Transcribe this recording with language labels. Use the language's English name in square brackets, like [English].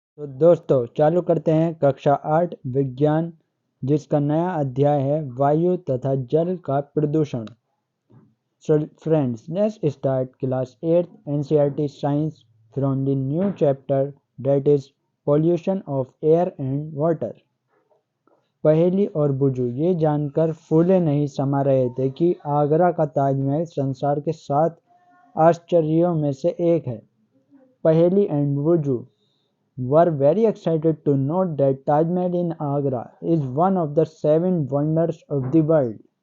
[Hindi] तो दोस्तों चालू करते हैं कक्षा 8 विज्ञान, जिसका नया अध्याय है वायु तथा जल का प्रदूषण। [English] So friends, let's start class 8 NCERT science from the new chapter, that is pollution of air and water। [Hindi] पहेली और बुझू ये जानकर फूले नहीं समा रहे थे कि आगरा का ताजमहल संसार के 7 आश्चर्यों में से एक है। [English] पहेली and बुझू were very excited to note that Taj Mahal in Agra is one of the 7 wonders of the world।